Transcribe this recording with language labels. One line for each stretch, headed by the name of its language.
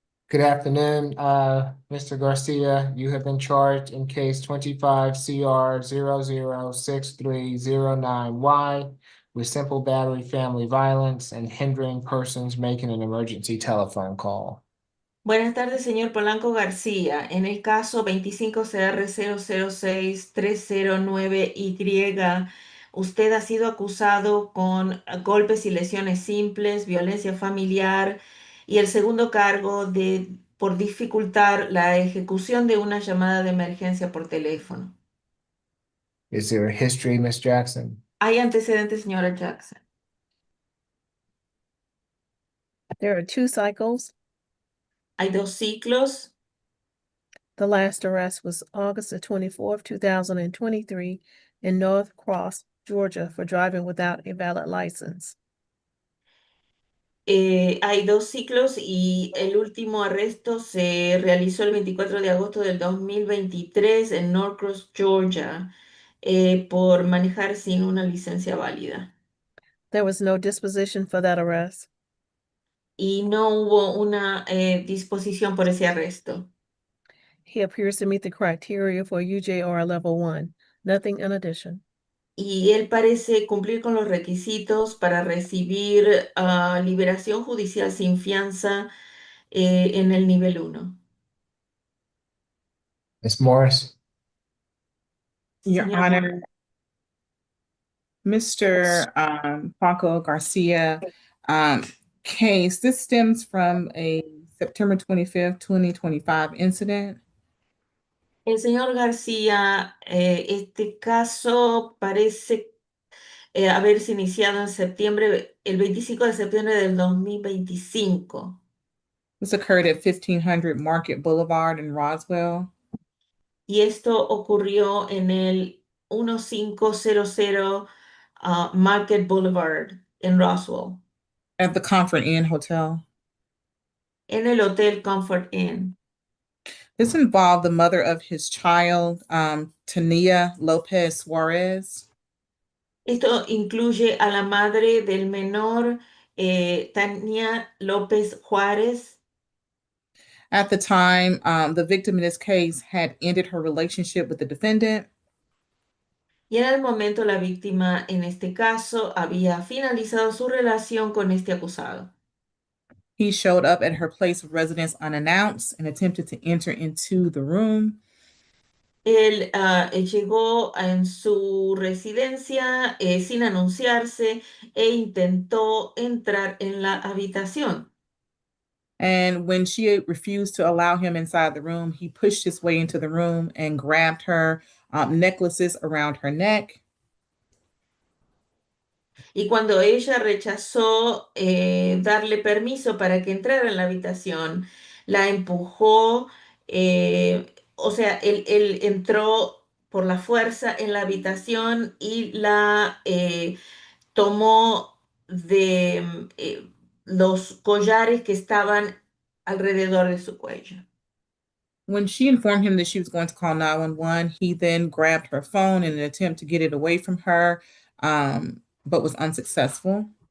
English: Good afternoon, Mr. Garcia. You have been charged in case 25 CR 006309Y with simple battery family violence and hindering persons making an emergency telephone call.
Spanish: Buenas tardes, señor Polanco García. En el caso 25CR006309Y, usted ha sido acusado con golpes y lesiones simples, violencia familiar y el segundo cargo por dificultar la ejecución de una llamada de emergencia por teléfono.
English: Is there a history, Ms. Jackson?
Spanish: ¿Hay antecedentes, señora Jackson?
English: There are 2 cycles.
Spanish: Hay 2 ciclos.
English: The last arrest was August the 24th, 2023 in North Cross, Georgia for driving without a valid license.
Spanish: Hay dos ciclos y el último arresto se realizó el 24 de agosto del 2023 en Norcross, Georgia, por manejar sin una licencia válida.
English: There was no disposition for that arrest.
Spanish: Y no hubo una disposición por ese arresto.
English: He appears to meet the criteria for UJR Level 1. Nothing in addition.
Spanish: Y él parece cumplir con los requisitos para recibir liberación judicial sin fianza en el nivel 1.
English: Ms. Morris. Your
Spanish: Señor
English: Honor, Mr. Paco Garcia um, case, this stems from a September 25th, 2025 incident.
Spanish: El señor García, este caso parece haberse iniciado en septiembre, el 25 de septiembre del 2025.
English: This occurred at 1500 Market Boulevard in Roswell.
Spanish: Y esto ocurrió en el 1500 Market Boulevard en Roswell,
English: At the Comfort Inn Hotel.
Spanish: en el Hotel Comfort Inn.
English: This involved the mother of his child, Tania Lopez Suarez.
Spanish: Esto incluye a la madre del menor, Tania López Juárez.
English: At the time, the victim in this case had ended her relationship with the defendant.
Spanish: Y en el momento la víctima en este caso había finalizado su relación con este acusado.
English: He showed up at her place of residence unannounced and attempted to enter into the room.
Spanish: Él llegó en su residencia sin anunciarse e intentó entrar en la habitación.
English: And when she refused to allow him inside the room, he pushed his way into the room and grabbed her necklaces around her neck.
Spanish: Y cuando ella rechazó darle permiso para que entrara en la habitación, la empujó, o sea, él entró por la fuerza en la habitación y la tomó de los collares que estaban alrededor de su cuello.
English: When she informed him that she was going to call 911, he then grabbed her phone in an attempt to get it away from her, but was unsuccessful.